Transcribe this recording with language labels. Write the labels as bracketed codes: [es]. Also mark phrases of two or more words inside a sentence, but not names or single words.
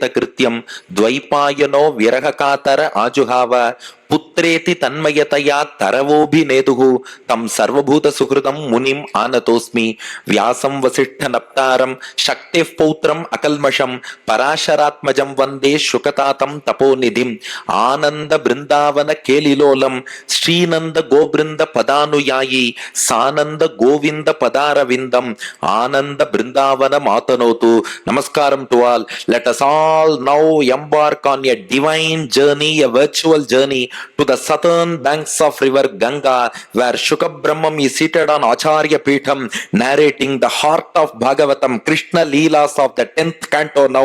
[sa] ಕೃತ್ಯಂ ದ್ವೈಪಾಯನೋ ವಿರಹಕಾತರ ಆಜುಹಾವ ಪುತ್ರೇತಿ ತನ್ಮಯತಯಾ ತರವೋಭಿನೇದುಃ ತಂ ಸರ್ವಭೂತ ಸುಹೃದಂ ಮುನಿಂ ಆನತೋಸ್ಮಿ ವ್ಯಾಸಂ ವಸಿಷ್ಠ ನಪ್ತಾರಂ ಶಕ್ತಿಃ ಪೌತ್ರಂ ಅಕಲ್ಮಷಂ ಪರಾಶರಾತ್ಮಜಂ ವಂದೇ ಶುಕತಾತಂ ತಪೋನಿಧಿಂ ಆನಂದ ಬೃಂದಾವನ ಕೇಲಿಲೋಲಂ ಶ್ರೀನಂದ ಗೋಬೃಂದ ಪದಾನುಯಾಯಿ ಸಾನಂದ ಗೋವಿಂದ ಪದಾರವಿಂದಂ ಆನಂದ ಬೃಂದಾವನ ಮಾತನೋತು. [en] ನಮಸ್ಕಾರಂ to all. ಲೆಟ್ us all now embark on a divine journey, a virtual journey to the southern banks of river Ganga, where Shuka Brahmam is seated on Acharya Peetham, narrating the heart of Bhagavatam, Krishna Leelas of the 10th canto now.